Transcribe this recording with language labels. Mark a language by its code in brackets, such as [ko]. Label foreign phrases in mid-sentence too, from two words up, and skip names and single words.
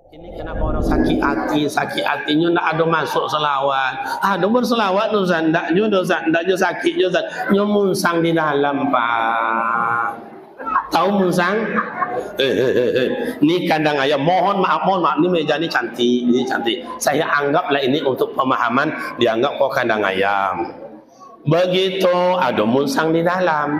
[ms] Ini kenapa orang sakit hatinya nak ada masuk selawat. Ada berselawat tu Zan, ndak je sakit je Zan. Nyomunsang di dalam Pak. Tahu munsang? Ni kandang ayam. Mohon maaf ni meja ni cantik. Saya anggaplah ini untuk pemahaman, dianggap kok kandang ayam. Begitu ada munsang di dalam.